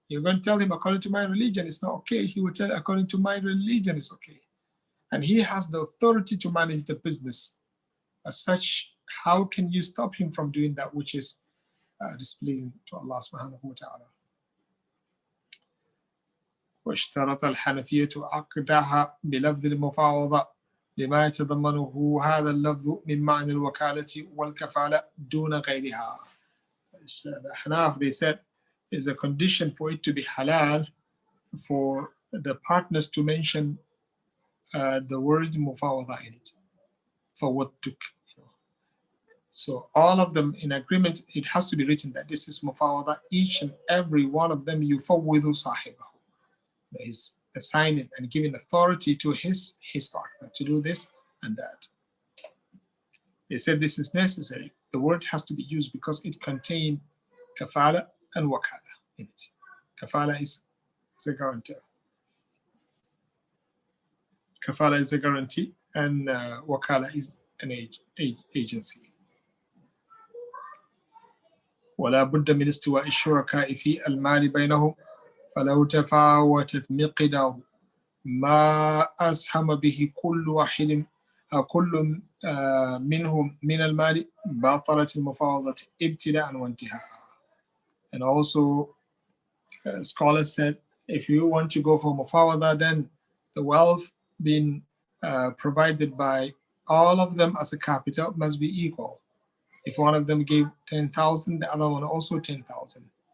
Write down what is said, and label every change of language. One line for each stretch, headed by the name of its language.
English: You're going to tell him according to my religion it's not okay. He will tell you according to my religion it's okay. And he has the authority to manage the business. As such, how can you stop him from doing that which is displeasing to Allah subhanahu wa ta'ala?
Arabic: واشترط الحنفية عقدها بلفظ المفاوضة لما يتضمنه هذا اللفظ من معنى الوكالة والكفالة دون غيرها.
English: The Hanaf, they said, is a condition for it to be halal for the partners to mention the word mufawada in it, for what took. So all of them in agreement, it has to be written that this is mufawada. Each and every one of them
Arabic: yufawwidhu sahibahu.
English: Is assigning and giving authority to his partner to do this and that. They said this is necessary. The word has to be used because it contains kafala and wakala in it. Kafala is a guarantor. Kafala is a guarantee, and wakala is an agency.
Arabic: ولا بد من استواء الشركاء في المال بينهم فلو تفاوتت مقدار ما أسهم به كل واحد كل منهم من المال بطلت المفاوضة ابتداء وانتهاء.
English: And also scholars said if you want to go for mufawada, then the wealth being provided by all of them as a capital must be equal. If one of them gave 10,000, the other one also 10,000.